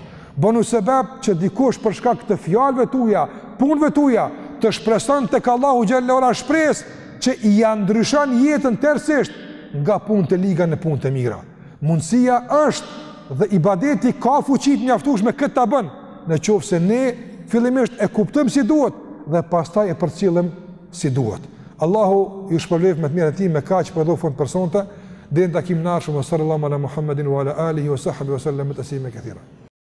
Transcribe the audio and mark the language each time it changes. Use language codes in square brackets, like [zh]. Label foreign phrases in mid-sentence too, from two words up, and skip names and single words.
[sq] Bënu sebeb që dikush për shkak të fjalëve tuaja, punëve tuaja, të shpreson tek Allahu [ar] جل وعلا [sq] shpresë që i ja ndryshon jetën tërësisht nga punët e liga në punët e mira. Mundësia është dhe ibadeti ka fuqi të mjaftueshme këtë ta bën, nëse ne fillimisht e kuptojmë si duhet dhe pastaj e përcjellim si duhet. Allahu ju shpërblet me të mirën e tij me kaq për dhofën personte, deri në takimin e ardhshëm [ar] صلى الله على محمد وعلى آله وصحبه وسلم تسليما كثيرا.